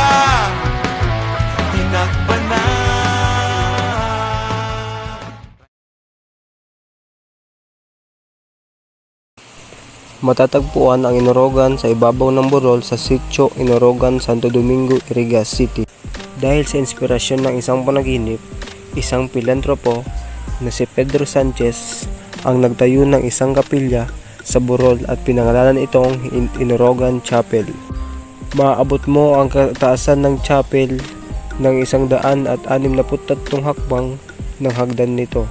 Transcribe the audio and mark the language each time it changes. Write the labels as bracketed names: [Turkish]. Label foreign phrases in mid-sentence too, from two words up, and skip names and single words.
[Filipino] Tinagba na. Matatagpuan ang Inorogan sa ibabaw ng burol sa Sitio Inorogan, Santo Domingo, Iriga City. Dahil sa inspirasyon ng isang panaginip, isang pilantropo na si Pedro Sanchez ang nagtayo ng isang kapilya sa burol at pinangalanan itong Inorogan Chapel. Maaabot mo ang kataasan ng chapel ng 163 hakbang ng hagdan nito.